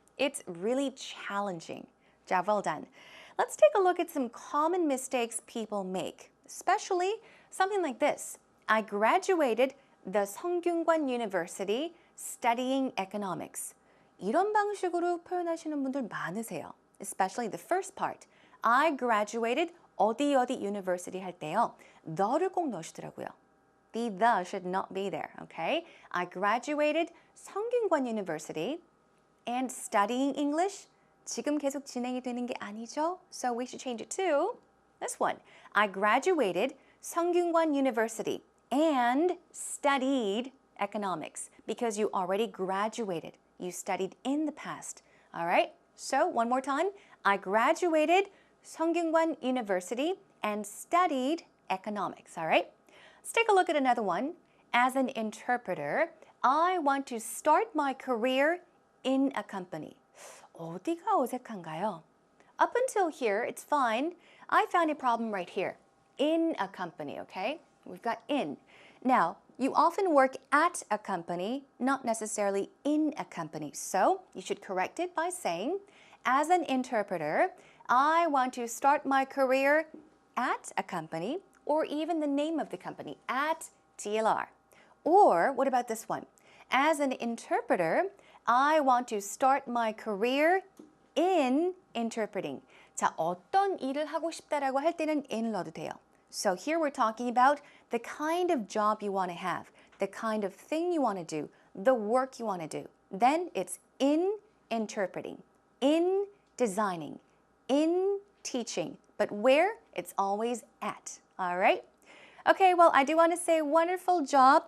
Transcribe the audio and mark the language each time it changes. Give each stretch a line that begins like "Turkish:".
English: It's really challenging. Job well done. Let's take a look at some common mistakes people make, especially something like this. I graduated the Seongkyungan University studying economics.
Korean: 이런 방식으로 표현하시는 분들 많으세요.
English: Especially the first part. I graduated
Korean: 어디 어디 university 할 때요. the를 꼭 넣으시더라고요.
English: The should not be there, okay? I graduated 성균관 University and studying English.
Korean: 지금 계속 진행이 되는 게 아니죠?
English: So we should change it to this one. I graduated 성균관 University and studied economics because you already graduated. You studied in the past. All right? So one more time. I graduated 성균관 University and studied economics. All right? Let's take a look at another one. As an interpreter, I want to start my career in a company.
Korean: 어디가 어색한가요?
English: Up until here, it's fine. I found a problem right here. In a company, okay? We've got in. Now, you often work at a company, not necessarily in a company. So, you should correct it by saying, as an interpreter, I want to start my career at a company, or even the name of the company, at TLR. Or, what about this one? As an interpreter, I want to start my career in interpreting.
Korean: 자, 어떤 일을 하고 싶다라고 할 때는 in을 넣어도 돼요.
English: So here we're talking about the kind of job you want to have, the kind of thing you want to do, the work you want to do. Then it's in interpreting, in designing, in teaching. But where? It's always at. All right? Okay, well, I do want to say wonderful job.